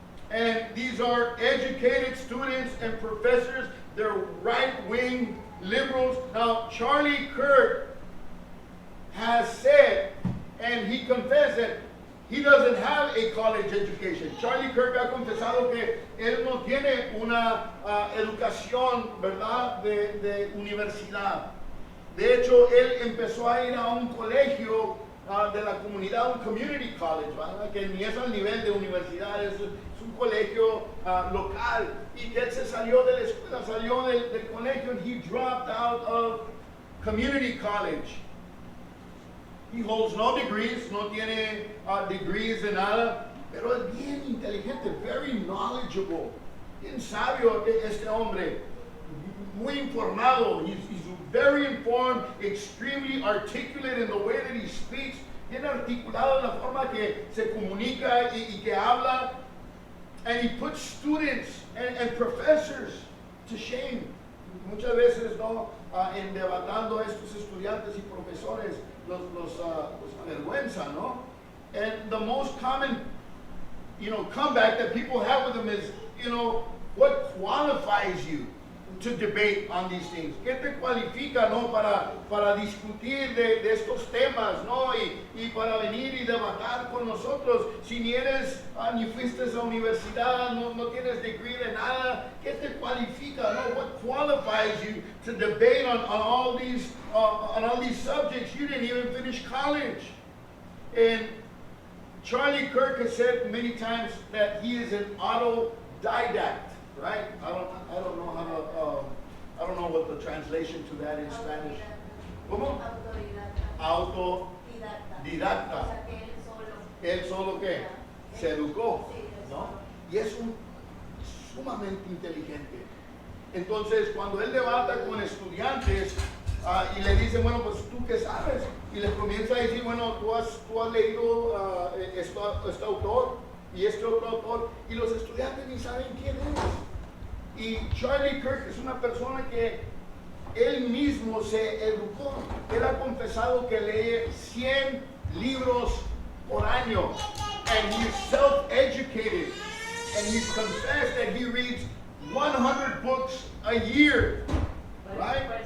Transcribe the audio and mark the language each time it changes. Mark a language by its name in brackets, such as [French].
[English] And these are educated students and professors. They're right-wing liberals. Now, Charlie Kirk has said, and he confessed that he doesn't have a college education. [Spanish] Charlie Kirk ha confesado que él no tiene una educación, ¿verdad?, de universidad. De hecho, él empezó a ir a un colegio de la comunidad, un community college, ¿verdad?, que ni es al nivel de universidad, es un colegio local. Y que él se salió de la escuela, salió del colegio, [English] and he dropped out of community college. He holds no degrees, [Spanish] no tiene degrees de nada, pero es bien inteligente, [English] very knowledgeable, [Spanish] bien sabio este hombre, muy informado. He's very informed, extremely articulate in the way that he speaks, bien articulado en la forma que se comunica y que habla, and he puts students and professors to shame. Muchas veces, ¿no?, en debatando a estos estudiantes y profesores, los avergüenza, ¿no? [English] And the most common, comeback that people have with them is, what qualifies you to debate on these things? [Spanish] ¿Qué te cualifica, no, para discutir de estos temas, no? Y para venir y debatir con nosotros, si ni eres, ni fuiste a la universidad, no tienes degree de nada, ¿qué te cualifica, no? [English] What qualifies you to debate on all these subjects? You didn't even finish college. And Charlie Kirk has said many times that he is an autodidact. Right? I don't know what the translation to that in Spanish. [Spanish] ¿Cómo? Autodidacta. Él solo que se educó, ¿no? Y es sumamente inteligente. Entonces, cuando él debata con estudiantes y le dice, bueno, pues tú qué sabes, y les comienza a decir, bueno, tú has leído este autor y este otro autor, y los estudiantes ni saben quién es. Y Charlie Kirk es una persona que él mismo se educó. Él ha confesado que lee 100 libros por año. [English] And he's self-educated. And he's confessed that he reads 100 books a year. Right?